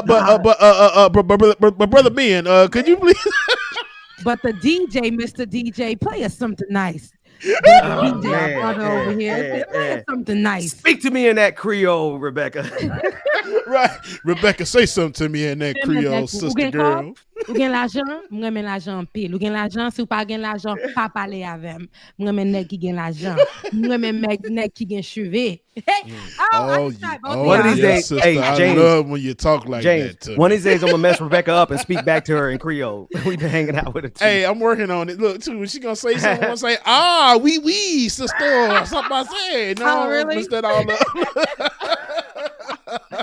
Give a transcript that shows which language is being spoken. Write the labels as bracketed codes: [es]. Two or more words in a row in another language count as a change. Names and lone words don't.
[en] But Brother Ben, could you please? But the DJ, Mr. DJ, play us something nice. DJ, our brother over here. Play us something nice. Speak to me in that Creole, Rebecca. Right. Rebecca, say something to me in that Creole, sister girl. [ht] Ou gen l'argent, mwen men l'argent pile. Ou gen l'argent, si ou pa gen l'argent, pa pale avem. Mwen men nek ki gen l'argent. Mwen men nek ki gen cheve. [en] One of these days, sister, hey, James, I love when you talk like James, that. One of these days, I'm gonna mess Rebecca up and speak back to her in Creole. We've been hanging out with her too. Hey, I'm working on it. Look, too, when she gonna say something, I'm gonna say, oui, sister. Something I said. No, really? Mix that all up.